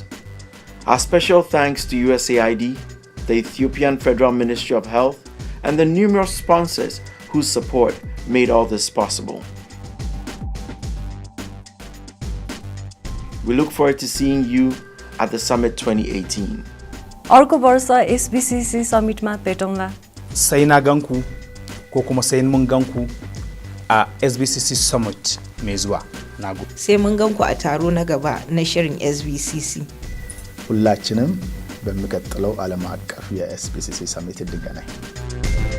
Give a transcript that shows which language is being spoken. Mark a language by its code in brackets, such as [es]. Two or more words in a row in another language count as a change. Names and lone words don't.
[en] Our special thanks to USAID, the Ethiopian Federal Ministry of Health, and the numerous sponsors whose support made all this possible. We look forward to seeing you at the Summit 2018. [ne] अर्को वर्ष SBCC Summit-मा भेटौँला। [ha] Sai na ganku ko kuma sai mun ganku a SBCC Summit mai zuwa. Nagode. Sai mun ganku a taro na gaba na shirin SBCC. [am] ሁላችንም በሚቀጥለው ዓለም አቀፍ የኤስቢሲሲ ሰሚት እንገናኝ።